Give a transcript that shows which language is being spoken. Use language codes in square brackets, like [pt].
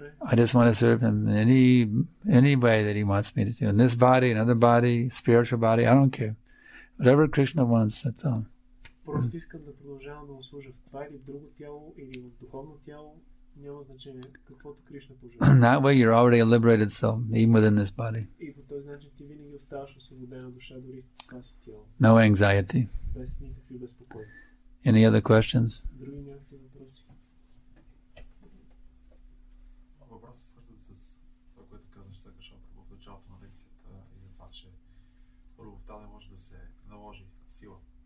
[en] I just want to serve him in any way that he wants me to do. In this body, another body, spiritual body, I don't care. Whatever Krishna wants, that's all. [bg] Просто искам да продължавам да му служа в това или в друго тяло, или в духовно тяло, няма значение, каквото Кришна пожелава. [en] That way you're already a liberated soul, even within this body. [bg] И по този начин ти винаги оставаш освободена душа дори в това си тяло. [en] No anxiety. [bg] Без никакви безпокойства. [en] Any other questions? [bg] Други някакви въпроси? Въпросът е свързан с това, което казваш Санкаршан в началото на лекцията и за това, че любовта не може да се наложи сила.